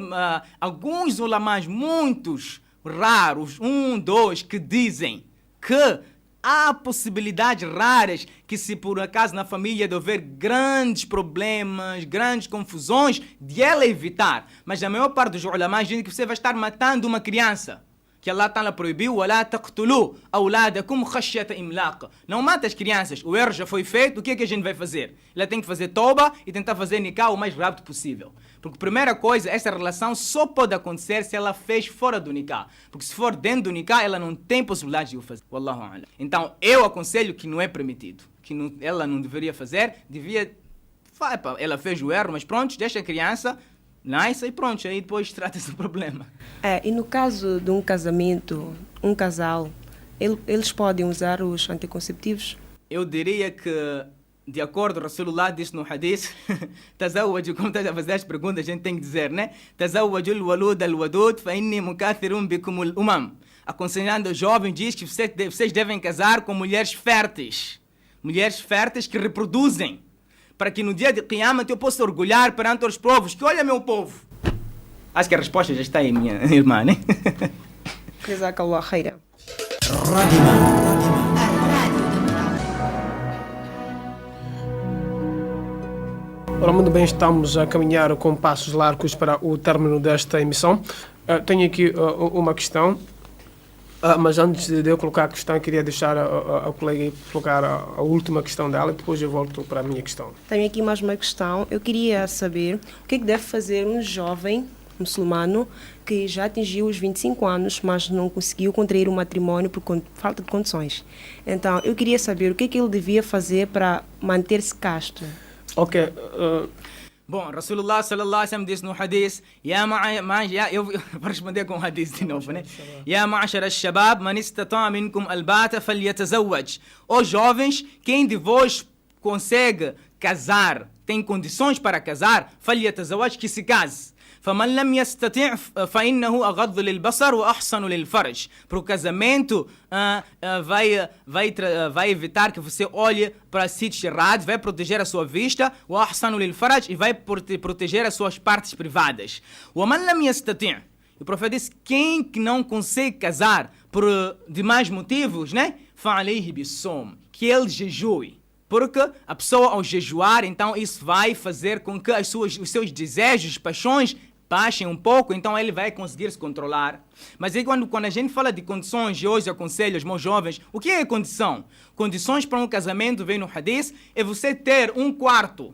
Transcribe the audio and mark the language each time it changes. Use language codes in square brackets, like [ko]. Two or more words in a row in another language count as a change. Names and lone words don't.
[pt] alguns ulamás, muitos, raros, 1, 2, que dizem que há possibilidades raras que, se por acaso na família de haver grandes problemas, grandes confusões, de ela evitar. Mas a maior parte dos ulamás dizem que você vai estar matando uma criança. Que Allah Ta'ala proibiu, [ar] وَلَا تَقْتُلُوا أَوْلَادَكُمْ خَشْيَةَ إِمْلَاقٍ. [pt] Não mata as crianças, o erro já foi feito, o que é que a gente vai fazer? Ela tem que fazer toba e tentar fazer nikah o mais rápido possível. Porque, primeira coisa, essa relação só pode acontecer se ela fez fora do nikah. Porque se for dentro do nikah, ela não tem possibilidade de o fazer. [ar] والله أعلم. [pt] Então, eu aconselho que não é permitido. Que não, ela não deveria fazer, devia... Ela fez o erro, mas pronto, deixa a criança... Nice, e pronto, aí depois trata-se do problema. E no caso de um casamento, um casal, eles podem usar os anticonceptivos? Eu diria que, de acordo com o Rasulullah disse no hadith, tazawwaju, como estás a fazer as perguntas, a gente tem que dizer, né? [ar] تزوجوا الولود الودود فإني مكاثر بكم الأمم. [pt] Aconselhando os jovens, diz que vocês devem casar com mulheres férteis. Mulheres férteis que reproduzem. Para que no dia de Qiyamah eu possa orgulhar perante os povos, que olha meu povo. Acho que a resposta já está aí, minha irmã, né? [ar] جزاك الله خيرا. [pt] Ora, muito bem, estamos a caminhar com passos largos para o término desta emissão. Tenho aqui uma questão. Mas antes de eu colocar a questão, eu queria deixar a colega colocar a última questão dela e depois eu volto para a minha questão. Tenho aqui mais uma questão. Eu queria saber o que é que deve fazer um jovem muçulmano que já atingiu os 25 anos, mas não conseguiu contrair um matrimónio por falta de condições. Então, eu queria saber o que é que ele devia fazer para manter-se casto. Ok. Bom, [ar] رسول الله صلى الله عليه وسلم [pt] disse no hadith, eu vou responder com o hadith de novo, né? [ar] يا معشر الشباب من استطاع منكم الباءة فليتزوج. [pt] Os jovens, quem de vós consegue casar, tem condições para casar, falyatazawwaj, que se case. [ar] فمن لم يستطع فإنه أغض للبصر وأحسن للفرج. [pt] Para o casamento vai evitar que você olhe para sítios errados, vai proteger a sua vista, [ar] وأحسن للفرج, [pt] e vai proteger as suas partes privadas. [ar] ومن لم يستطع, [pt] o profeta diz, quem que não consegue casar por demais motivos, né? [ar] فعليه بالصوم, [pt] que ele jejue. Porque a pessoa, ao jejuar, então isso vai fazer com que os seus desejos, paixões, baixem um pouco, então ele vai conseguir se controlar. Mas aí quando a gente fala de condições, e hoje eu aconselho aos meus jovens, o que é condição? Condições para um casamento, vem no hadith, é você ter um quarto.